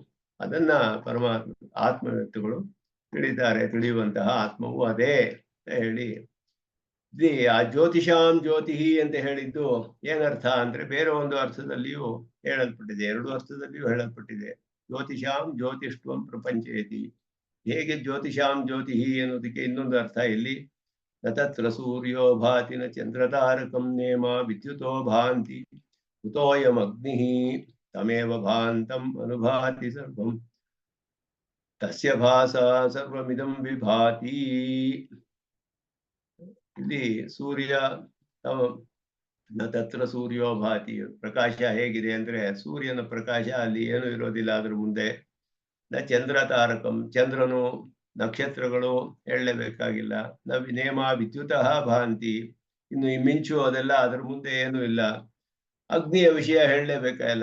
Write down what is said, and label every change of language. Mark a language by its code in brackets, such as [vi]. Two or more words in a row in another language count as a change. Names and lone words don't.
[kn] ಅದನ್ನ ಪರಮಾತ್ಮ ಆತ್ಮವ್ಯಕ್ತಿಗಳು ತಿಳಿಯುವಂತಹ ಆತ್ಮವು ಅದೇ ಅಂತ ಹೇಳಿ. ಆ [sa] ಜ್ಯೋತಿಷಾಂ ಜ್ಯೋತಿ [kn] ಅಂತ ಹೇಳಿದ್ದು ಏನರ್ಥ ಅಂದ್ರೆ ಬೇರೆ ಒಂದು ಅರ್ಥದಲ್ಲಿಯೂ ಹೇಳಲ್ಪಟ್ಟಿದೆ, ಎರಡು ಅರ್ಥದಲ್ಲಿಯೂ ಹೇಳಲ್ಪಟ್ಟಿದೆ. [sa] ಜ್ಯೋತಿಷಾಂ ಜ್ಯೋತಿಷ್ಟ್ವಂ ಪ್ರಪಂಚೇತಿ. [kn] ಹೇಗೆ [sa] ಜ್ಯೋತಿಷಾಂ ಜ್ಯೋತಿ [kn] ಅನ್ನೋದಕ್ಕೆ ಇನ್ನೊಂದು ಅರ್ಥ ಇಲ್ಲಿ. [sa] ತತ್ರ ಸೂರ್ಯೋ ಭಾತಿ ನ ಚಂದ್ರತಾರಕಂ ನೇಮ ವಿದ್ಯುತೋ ಭಾಂತಿ ಕುತೋಯಂ ಅಗ್ನಿ ತಮೇವ ಭಾಂತಂ ಅನುಭಾತಿ ಸರ್ವಂ ತಸ್ಯ ಭಾಸ ಸರ್ವಮಿದಂ ವಿಭಾತಿ. [kn] ಇಲ್ಲಿ ಸೂರ್ಯ [sa] ತತ್ರ ಸೂರ್ಯೋ ಭಾತಿ, [kn] ಪ್ರಕಾಶ ಹೇಗಿದೆ ಅಂದ್ರೆ ಸೂರ್ಯನ ಪ್ರಕಾಶ ಅಲ್ಲಿ ಏನು ಇರೋದಿಲ್ಲ ಅದ್ರ ಮುಂದೆ. [sa] ನ ಚಂದ್ರ ತಾರಕಂ, [kn] ಚಂದ್ರನು ನಕ್ಷತ್ರಗಳು ಹೇಳಲೇಬೇಕಾಗಿಲ್ಲ. [sa] ನ ನೇಮ ವಿದ್ಯುತಃ ಭಾಂತಿ, [kn] ಇನ್ನು ಈ ಮಿಂಚು ಅದೆಲ್ಲ ಅದ್ರ ಮುಂದೆ ಏನೂ ಇಲ್ಲ. ಅಗ್ನಿಯ ವಿಷಯ ಹೇಳಲೇಬೇಕಾಗಿಲ್ಲ.